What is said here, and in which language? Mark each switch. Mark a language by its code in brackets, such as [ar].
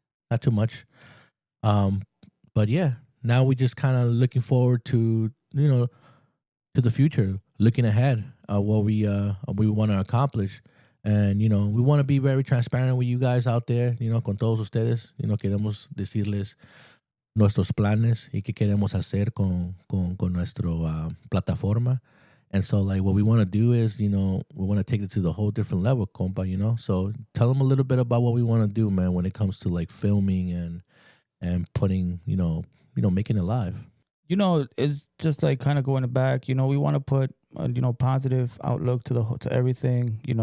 [en] Not too much. But now we just kind of looking forward to to the future, looking ahead, what we want to accomplish. And, we want to be very transparent with you guys out there, [es] con todos ustedes. Queremos decirles nuestros planes y qué queremos hacer con nuestro plataforma. [en] And so, like, what we want to do is, we want to take it to the whole different level, compa, So tell them a little bit about what we want to do, man, when it comes to, like, filming and putting, making it live. It's just like kind of going back. We want to put positive outlook to everything.